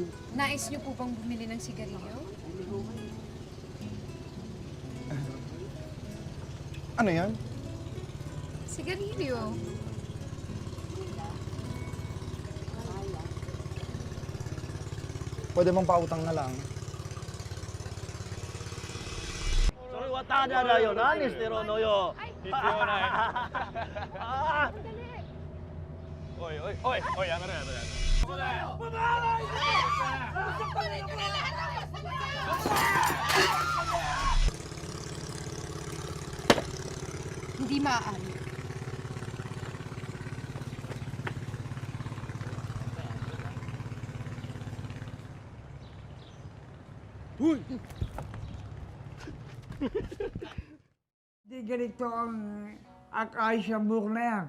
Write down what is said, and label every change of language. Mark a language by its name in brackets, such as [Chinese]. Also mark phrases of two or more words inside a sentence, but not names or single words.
[Filipino] Nais niyo po bang bumili ng sigarilyo? Ano yan? Sigarilyo. Pwede bang pautang na lang? [Japanese] それはタダだよ。何してるのよ。必要ない。あおいおいおいおい、やめろやめろやめろ。どこだよ。 [Filipino] Hindi maaari. Hindi ganito ang ayos ng buhok na yan.